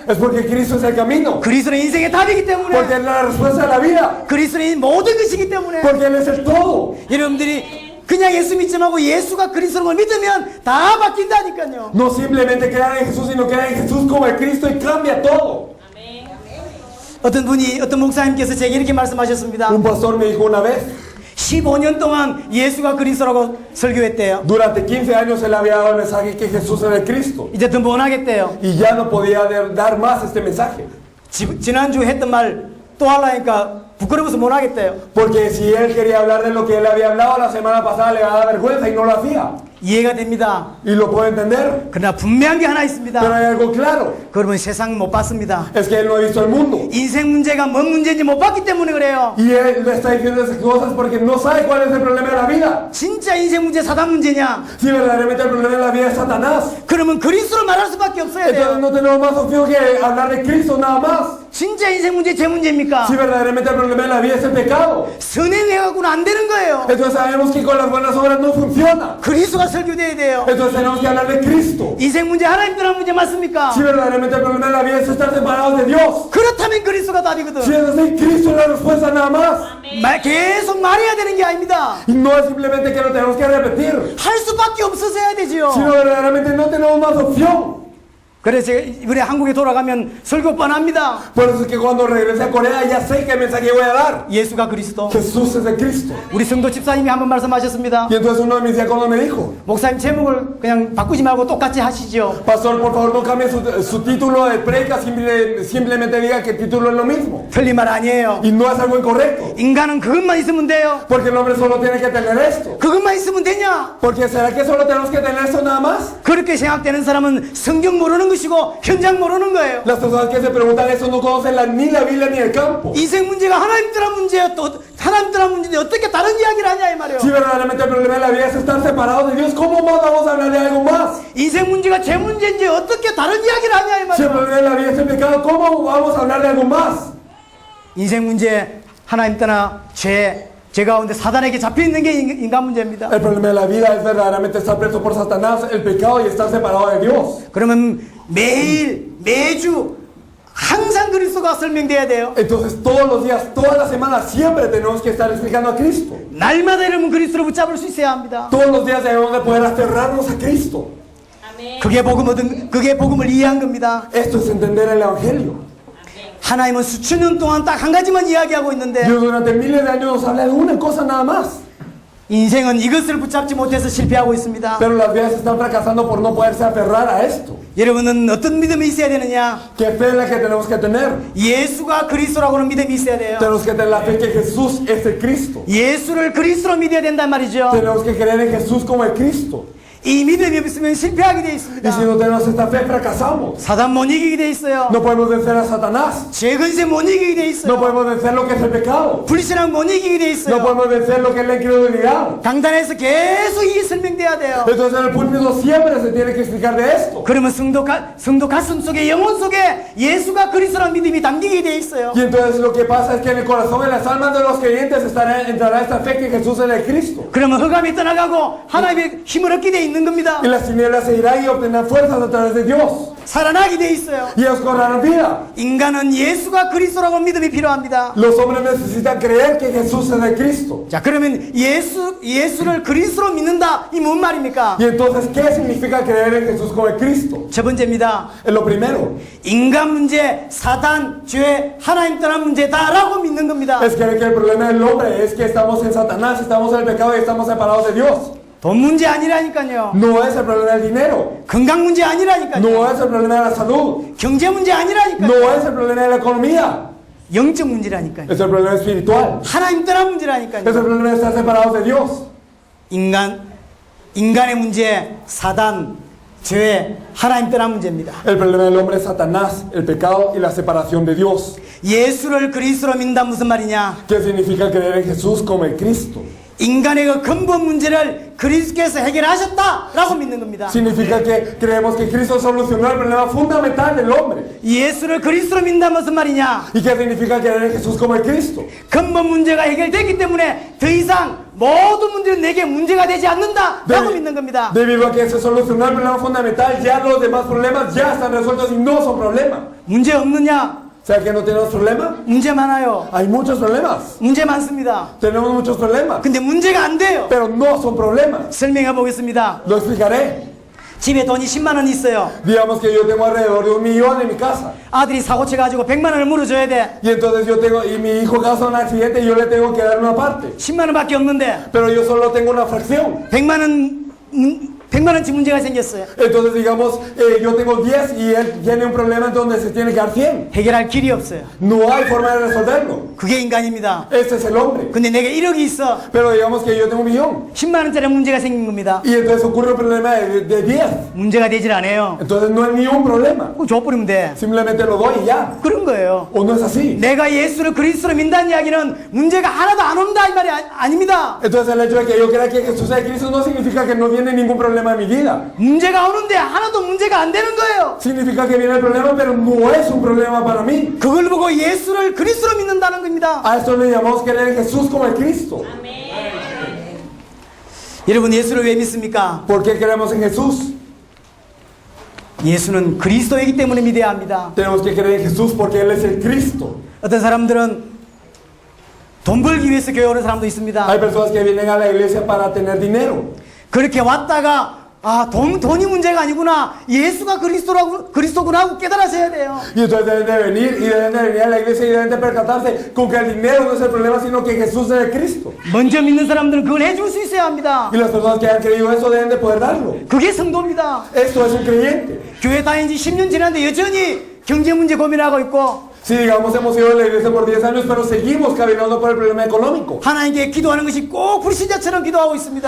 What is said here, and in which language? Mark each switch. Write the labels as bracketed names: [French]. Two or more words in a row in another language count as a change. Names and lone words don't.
[Spanish] Es porque Cristo es el camino. [Korean] 그리스도는 인생의 답이기 [Spanish] Porque [Korean] 때문에, [Spanish] es la respuesta de la vida. [Korean] 그리스도는 모든 것이기 때문에 [Spanish] Porque Él es el todo. [Korean] 여러분들이 그냥 예수 믿지 말고 예수가 그리스도인 걸 믿으면 다 바뀐다니까요. [Spanish] No simplemente creer en Jesús, sino creer en Jesús como el Cristo y cambia todo. [Korean] 어떤 목사님께서 제게 이렇게 말씀하셨습니다. [Spanish] Un pastor me dijo una vez, [Korean] 15년 동안 예수가 그리스도라고 설교했대요. [Spanish] durante 15 años él había dado el mensaje que Jesús era el Cristo. [Korean] 이제 더 못 하겠대요. [Spanish] Y ya no podía dar más este mensaje. [Korean] 지난주 했던 말 또 하려니까 부끄러워서 못 하겠대요. [Spanish] Porque si él quería hablar de lo que él había hablado la semana pasada, le iba a dar vergüenza y no lo hacía. [Korean] 이해가 됩니다. [Spanish] Y lo puedo entender. [Korean] 그러나 분명한 게 하나 [Spanish] Pero [Korean] 있습니다. [Spanish] hay algo claro. [Korean] 그러면 세상 못 봤습니다. [Spanish] Es que él no ha visto el mundo. [Korean] 인생 문제가 뭔 문제인지 못 봤기 때문에 그래요. [Spanish] Y él le está diciendo esas cosas porque no sabe cuál es el problema de la vida. [Korean] 진짜 인생 문제 사단 문제냐? [Spanish] Si verdaderamente el problema de la vida es Satanás. [Korean] 그러면 그리스도를 말할 수밖에 없어야 [Spanish] Entonces [Korean] 돼요. [Spanish] no tenemos más opción que hablar de Cristo nada más. [Korean] 진짜 인생 문제 제 문제입니까? [Spanish] Si verdaderamente el problema de la vida es el pecado. [Korean] 선행해갖고는 안 되는 거예요. [Spanish] Entonces sabemos que con las buenas obras no funciona. [Korean] 그리스도가 설교돼야 돼요. [Spanish] Entonces tenemos que hablar de Cristo. [Korean] 인생 문제 하나님 떠난 문제 맞습니까? [Spanish] Si verdaderamente el problema de la vida es estar separados de Dios. [Korean] 그렇다면 그리스도가 [Spanish] Si [Korean] 답이거든. [Spanish] es así, Cristo es la respuesta nada más. [Korean] 계속 말해야 되는 게 아닙니다. [Spanish] Y no es simplemente que lo tenemos que repetir, [Korean] 할 수밖에 없어서 해야 되지요. [Spanish] sino verdaderamente no tenemos más opción. [Korean] 그래서 이번에 한국에 돌아가면 설교 뻔합니다. [Spanish] Por eso es que cuando regrese a Corea ya sé qué mensaje voy a dar. [Korean] 예수가 그리스도. [Spanish] Jesús es el Cristo. [Korean] 우리 성도 집사님이 한번 말씀하셨습니다. [Spanish] Y entonces uno de mis diáconos me dijo, [Korean] 목사님 제목을 그냥 바꾸지 말고 똑같이 하시죠. [Spanish] Pastor, por favor no cambie su título de predica, simplemente diga que el título es lo mismo. [Korean] 틀린 말 아니에요. [Spanish] Y no es algo incorrecto. [Korean] 인간은 그것만 있으면 돼요. [Spanish] Porque el hombre solo tiene que tener esto. [Korean] 그것만 있으면 되냐? [Spanish] Porque ¿será que solo tenemos que tener esto nada más? [Korean] 그렇게 생각되는 사람은 성경 모르는 것이고 현장 모르는 거예요. [Spanish] Las personas que se preguntan eso no conocen ni la Biblia ni el campo. [Korean] 인생 문제가 하나님 떠난 문제예요. 또 하나님 떠난 문제인데 어떻게 다른 이야기를 하냐 이 말이에요. [Spanish] Si verdaderamente el problema de la vida es estar separados de Dios, ¿cómo más vamos a hablar de algo más? [Korean] 인생 문제가 제 문제인지 어떻게 다른 이야기를 하냐 이 [Spanish] Si el [Korean] 말이에요. [Spanish] problema de la vida es el pecado, ¿cómo vamos a hablar de algo más? [Korean] 인생 문제 하나님 떠나 제 가운데 사단에게 잡혀 있는 게 인간 문제입니다. [Spanish] El problema de la vida es verdaderamente estar preso por Satanás, el pecado y estar separado de Dios. [Korean] 그러면 매주 항상 그리스도가 설명돼야 돼요. [Spanish] Entonces todos los días, todas las semanas, siempre tenemos que estar explicando a Cristo. [Korean] 날마다 여러분 그리스도를 붙잡을 수 있어야 합니다. [Spanish] Todos los días debemos de poder aferrarnos a Cristo. [Korean] 그게 복음을 이해한 겁니다. [Spanish] Esto es entender el Evangelio. [Korean] 하나님은 수천 년 동안 딱 한 가지만 이야기하고 있는데 [Spanish] Dios durante miles de años nos habla de una cosa nada más. [Korean] 인생은 이것을 붙잡지 못해서 실패하고 있습니다. [Spanish] Pero las vidas están fracasando por no poderse aferrar a esto. [Korean] 여러분은 어떤 믿음이 있어야 되느냐? [Spanish] ¿Qué fe es la que tenemos que tener? [Korean] 예수가 그리스도라고는 믿음이 있어야 돼요. [Spanish] Tenemos que tener la fe que Jesús es el Cristo. [Korean] 예수를 그리스도로 믿어야 된단 말이죠. [Spanish] Tenemos que creer en Jesús como el Cristo. [Korean] 이 믿음이 없으면 실패하게 돼 [Spanish] Y [Korean] 있습니다. [Spanish] si no tenemos esta fe, fracasamos. [Korean] 사단 못 이기게 돼 있어요. [Spanish] No podemos vencer a Satanás. [Korean] 죄근세 못 이기게 돼 [Spanish] No [Korean] 있어요. [Spanish] podemos vencer lo que es el pecado. [Korean] 불신앙 못 이기게 돼 [Spanish] No [Korean] 있어요. [Spanish] podemos vencer lo que es la incredulidad. [Korean] 강단에서 계속 이게 설명돼야 돼요. [Spanish] Entonces en el púlpito siempre se tiene que explicar de esto. [Korean] 그러면 성도 가슴 속에 영혼 속에 예수가 그리스도라는 믿음이 담기게 돼 있어요. [Spanish] Y entonces lo que pasa es que en el corazón, en las almas de los creyentes entrará esta fe que Jesús es el Cristo. [Korean] 그러면 흑암이 떠나가고 하나님의 힘을 얻게 돼 있는 겁니다. [Spanish] Y las tinieblas se irán y obtendrán fuerzas a través de Dios. [Korean] 살아나게 돼 있어요. [Spanish] Y ellos cobrarán vida. [Korean] 인간은 예수가 그리스도라고 믿음이 필요합니다. [Spanish] Los hombres necesitan creer que Jesús es el Cristo. [Korean] 자, 그러면 예수를 그리스도로 믿는다. 이 뭔 말입니까? [Spanish] Y entonces, ¿qué significa creer en Jesús como el Cristo? [Korean] 첫 번째입니다. [Spanish] Es lo primero. [Korean] 인간 문제, 사단, 죄, 하나님 떠난 문제다라고 믿는 겁니다. [Spanish] Es creer que el problema del hombre es que estamos en Satanás, estamos en el pecado y estamos separados de Dios. [Korean] 돈 문제 아니라니까요. [Spanish] No es el problema del dinero. [Korean] 건강 문제 아니라니까요. [Spanish] No es el problema de la salud. [Korean] 경제 문제 아니라니까요. [Spanish] No es el problema de la economía. [Korean] 영적 문제라니까요. [Spanish] Es el problema espiritual. [Korean] 하나님 떠난 [Spanish] Es [Korean] 문제라니까요. [Spanish] el problema de estar separados de Dios. [Korean] 인간의 문제, 사단, 죄, 하나님 떠난 문제입니다. [Spanish] El problema del hombre es Satanás, el pecado y la separación de Dios. [Korean] 예수를 그리스도로 믿는다 무슨 말이냐? [Spanish] ¿Qué significa creer en Jesús como el Cristo? [Korean] 인간의 그 근본 문제를 그리스도께서 해결하셨다라고 믿는 겁니다. [Spanish] Significa que creemos que Cristo solucionó el problema fundamental del hombre. [Korean] 예수를 그리스도로 믿는다 무슨 말이냐? [Spanish] ¿Y qué significa creer en Jesús como el Cristo? [Korean] 근본 문제가 해결됐기 때문에 더 이상 모든 문제는 내게 문제가 되지 않는다라고 믿는 겁니다. [Spanish] Debido a que se solucionó el problema fundamental, ya los demás problemas ya están resueltos y no son problemas. [Korean] 문제 없느냐? [Spanish] ¿Sabes que no tenemos problema? [Korean] 문제 많아요. [Spanish] Hay muchos problemas. [Korean] 문제 많습니다. [Spanish] Tenemos muchos problemas. [Korean] 근데 문제가 안 돼요. [Spanish] Pero no son problemas. [Korean] 설명해 보겠습니다. [Spanish] Lo explicaré. [Korean] 집에 돈이 10만 원 있어요. [Spanish] Digamos que yo tengo alrededor de 1.000.000 en mi casa. [Korean] 아들이 사고 쳐가지고 100만 원을 물어줘야 돼. [Spanish] Y entonces y mi hijo causa un accidente y yo le tengo que dar una parte. [Korean] 10만 원밖에 없는데 [Spanish] Pero yo solo tengo una fracción. [Korean] 100만 원치 문제가 생겼어요. [Spanish] Entonces digamos, yo tengo 10 y él tiene un problema en donde se tiene que dar 100. [Korean] 해결할 길이 없어요. [Spanish] No hay forma de resolverlo. [Korean] 그게 인간입니다. [Spanish] Este es el hombre. [Korean] 근데 내게 1억이 있어. [Spanish] Pero digamos que yo tengo 1.000.000. [Korean] 10만 원짜리 문제가 생긴 겁니다. [Spanish] Y entonces ocurre un problema de 10. [Korean] 문제가 되질 않아요. [Spanish] Entonces no es ni un problema. [Korean] 그거 줘버리면 돼. [Spanish] Simplemente lo doy y ya. [Korean] 그런 거예요. [Spanish] ¿O no es así? [Korean] 내가 예수를 그리스도로 믿는다는 이야기는 문제가 하나도 안 온다 이 말이 아닙니다. [Spanish] Entonces el hecho de que yo crea que Jesús es Cristo no significa que no viene ningún problema en mi vida. [Korean] 문제가 오는데 하나도 문제가 안 되는 거예요. [Spanish] Significa que viene el problema, pero no es un problema para mí. [Korean] 그걸 보고 예수를 그리스도로 믿는다는 겁니다. [Spanish] A esto le llamamos creer en Jesús como el Cristo. [Korean] 여러분 예수를 왜 믿습니까? [Spanish] ¿Por qué creemos en Jesús? [Korean] 예수는 그리스도이기 때문에 믿어야 합니다. [Spanish] Tenemos que creer en Jesús porque Él es el Cristo. [Korean] 어떤 사람들은 돈 벌기 위해서 교회 오는 사람도 있습니다. [Spanish] Hay personas que vienen a la iglesia para tener dinero. [Korean] 그렇게 왔다가 돈이 문제가 아니구나. 예수가 그리스도구나 하고 깨달아셔야 돼요. [Spanish] Y entonces deben de venir y deben de venir a la iglesia y deben de percatarse con que el dinero no es el problema, sino que Jesús es el Cristo. [Korean] 먼저 믿는 사람들은 그걸 해줄 수 있어야 합니다. [Spanish] Y las personas que han creído eso deben de poder darlo. [Korean] 그게 성도입니다. [Spanish] Esto es un creyente. [Korean] 교회 다닌 지 10년 지났는데 여전히 경제 문제 고민하고 있고 [Spanish] Si digamos hemos ido a la iglesia por 10 años, pero seguimos caminando por el problema económico. [Korean] 하나님께 기도하는 것이 꼭 불신자처럼 기도하고 있습니다.